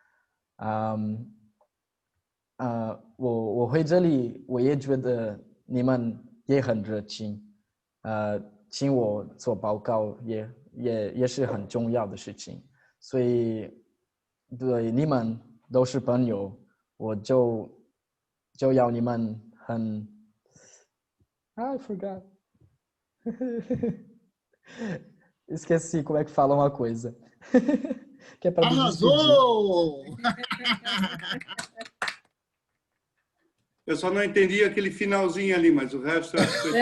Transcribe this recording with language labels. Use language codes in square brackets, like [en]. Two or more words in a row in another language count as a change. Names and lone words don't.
[zh] 我回这里，我也觉得你们也很热情，请我做报告也是很重要的事情，所以对你们都是朋友，我就要你们很 [en] I forgot [pt] esqueci como é que fala uma coisa que é para me despedir. Arrasou! Eu só não entendi aquele finalzinho ali, mas o resto acho que foi